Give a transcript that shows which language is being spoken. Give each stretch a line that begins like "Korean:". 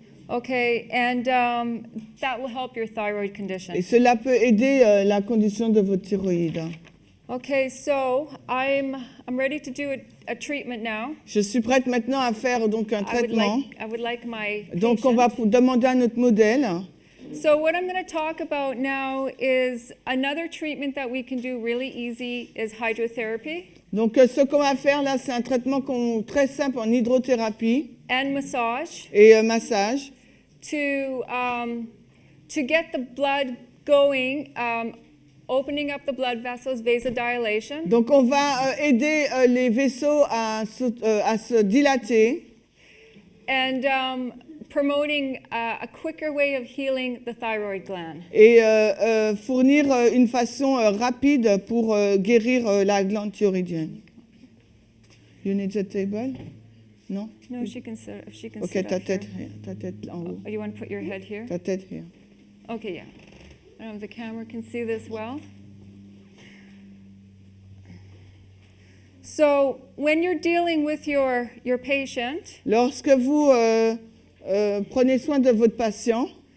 English: Okay, and that will help your thyroid condition.
French: Et cela peut aider la condition de votre thyroïde.
English: Okay, so I'm ready to do a treatment now.
French: Je suis prête maintenant à faire donc un traitement.
English: I would like my
French: Donc on va
English: patient.
French: demander à notre modèle.
English: So what I'm going to talk about now is another treatment that we can do really easy is hydrotherapy
French: Donc ce qu'on va faire là, c'est un traitement très simple en hydrothérapie
English: and massage
French: et massage.
English: to get the blood going, opening up the blood vessels, vasodilation,
French: Donc on va aider les vaisseaux à se dilater
English: and promoting a quicker way of healing the thyroid gland.
French: et fournir une façon rapide pour guérir la glande thyroïdienne.
English: You need the table?
French: Non?
English: No, she can sit. If she can Ok, sit
French: ta
English: up here.
French: tête en haut.
English: Oh, you want to put your head here?
French: Ta tête
English: here. Okay, yeah. I don't know if the camera can see this well. So when you're dealing with your patient,
French: Lorsque vous prenez soin de votre patient,